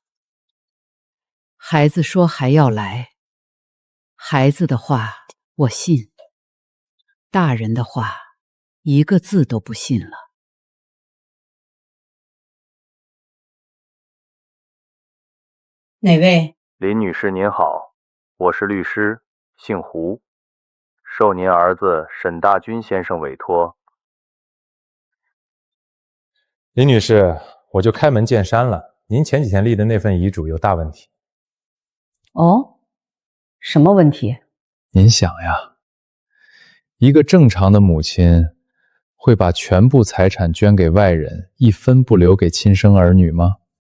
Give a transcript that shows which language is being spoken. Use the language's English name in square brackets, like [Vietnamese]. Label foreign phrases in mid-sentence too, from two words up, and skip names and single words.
[Chinese] 孩子說還要來，孩子的話我信，大人的話一個字都不信了。哪位？林女士您好，我是律師，姓胡，受您兒子沈大軍先生委託。林女士，我就開門見山了，您前幾天立的那份遺囑有大問題。哦，什麼問題？您想呀，一個正常的母親會把全部財產捐給外人，一分不留給親生兒女嗎？